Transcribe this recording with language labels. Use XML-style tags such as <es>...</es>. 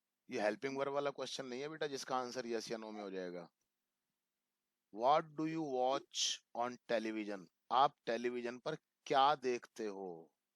<hi>ये helping verb वाला question नहीं है बेटा जिसका आंसर यस या नो में हो जाएगा.</hi> <en>What do you watch on television?</en> <hi>आप टेलीविजन पर क्या देखते हो?</hi>